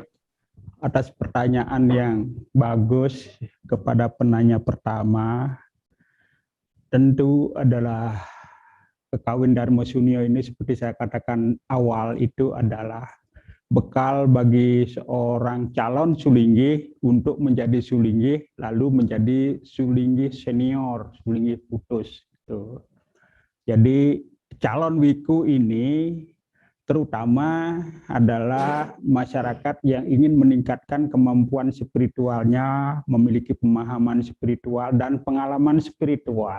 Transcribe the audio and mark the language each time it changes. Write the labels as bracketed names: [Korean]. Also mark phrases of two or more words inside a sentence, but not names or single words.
[Indonesian] Atas pertanyaan yang bagus kepada penanya pertama, tentu adalah Kekawin Dharma Sunio ini seperti saya katakan awal itu adalah bekal bagi seorang calon sulinggih untuk menjadi sulinggih, lalu menjadi sulinggih senior, sulinggih putus. Gitu. Jadi calon wiku ini terutama adalah masyarakat yang ingin meningkatkan kemampuan spiritualnya, memiliki pemahaman spiritual dan pengalaman spiritual.